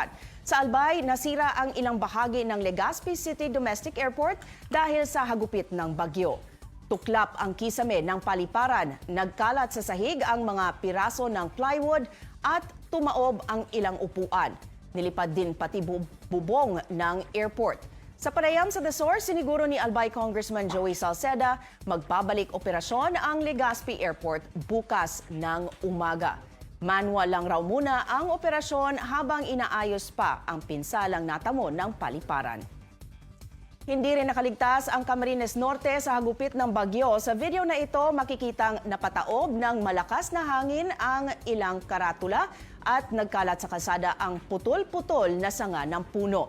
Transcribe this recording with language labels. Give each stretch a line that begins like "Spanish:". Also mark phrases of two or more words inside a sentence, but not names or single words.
Filipino: Sa Albay, nasira ang ilang bahagi ng Legazpi City Domestic Airport dahil sa hagupit ng bagyo. Tuklap ang kisame ng paliparan, nagkalat sa sahig ang mga piraso ng plywood at tumaob ang ilang upuan. Nilipad din pati bubong ng airport. Sa panayam sa The Source, siniguro ni Albay Congressman Joey Salceda, magbabalik operasyon ang Legazpi Airport bukas ng umaga. Manual lang raw muna ang operasyon habang inaayos pa ang pinsalang natamo ng paliparan. Hindi rin nakaligtas ang Camarines Norte sa hagupit ng bagyo. Sa video na ito, makikitang napataob ng malakas na hangin ang ilang karatula at nagkalat sa kalsada ang putol-putol na sanga ng puno.